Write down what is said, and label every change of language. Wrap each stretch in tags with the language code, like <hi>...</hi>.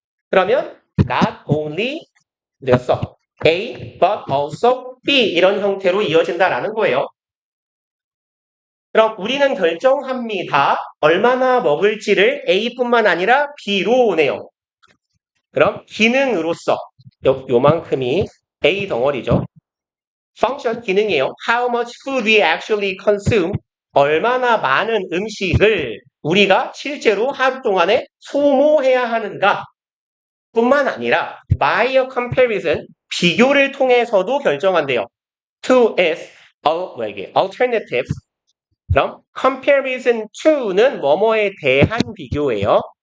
<ko>그러면</ko> <en>not only</en> <ko>내가 써 A</ko> <en>but also B</en> <ko>이런 형태로 이어진다라는 거예요. 그럼 우리는 결정합니다. 얼마나 먹을지를 A뿐만 아니라 B로 오네요. 그럼 기능으로서 요만큼이 A 덩어리죠. function 기능이에요.</ko> <en>How much food we actually consume.</en> <ko>얼마나 많은 음식을 우리가 실제로 하루 동안에 소모해야 하는가 뿐만 아니라</ko> <en>by a comparison</en> <ko>비교를 통해서도 결정한대요.</ko> <en>to is alternatives.</en> <ko>그럼 comparison to는 뭐뭐에 대한 비교예요.</ko>